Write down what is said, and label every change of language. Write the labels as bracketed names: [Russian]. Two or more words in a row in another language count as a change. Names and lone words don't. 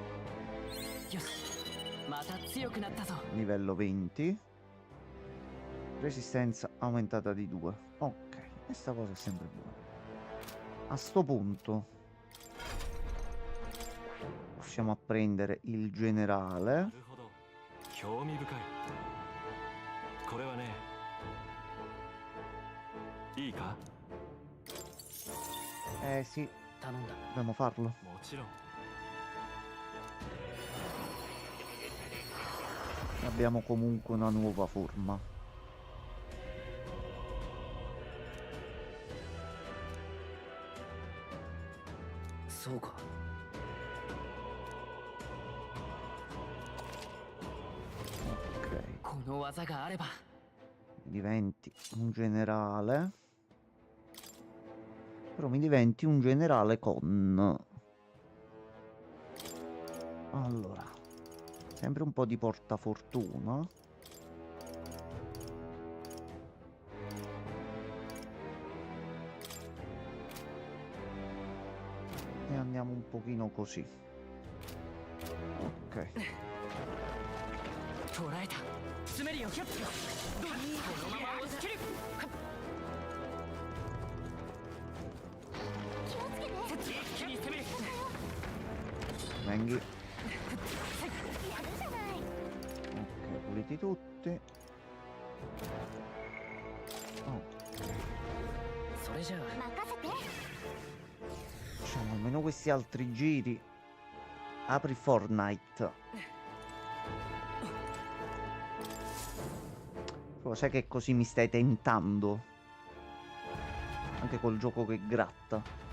[Italian] Livello 20. Resistenza aumentata di 2. Ok, questa cosa è sempre buona. A sto punto possiamo prendere il generale. [Japanese] なるほど興味深いこれはねいいか [Italian] Eh sì, [Japanese] 頼んだ [Italian] dobbiamo farlo. [Japanese] もちろん [Italian] Abbiamo comunque una nuova forma. [Japanese] そうか [Italian] Ok, [Japanese] この技があれば [Italian] diventi un generale. Però mi diventi un generale con... Allora, sempre un po' di portafortuna. E andiamo un pochino così. Ok. [Japanese] 捉えた詰めるよこのまま押し切る一気に攻める [Italian] Venghi. [Japanese] やるじゃない。 [Italian] Ok, puliti tutti. Oh, [Japanese] それじゃあ任せて。 [Italian] facciamo almeno questi altri giri. Apri Fortnite. Però sai che così mi stai tentando. Anche col gioco che gratta.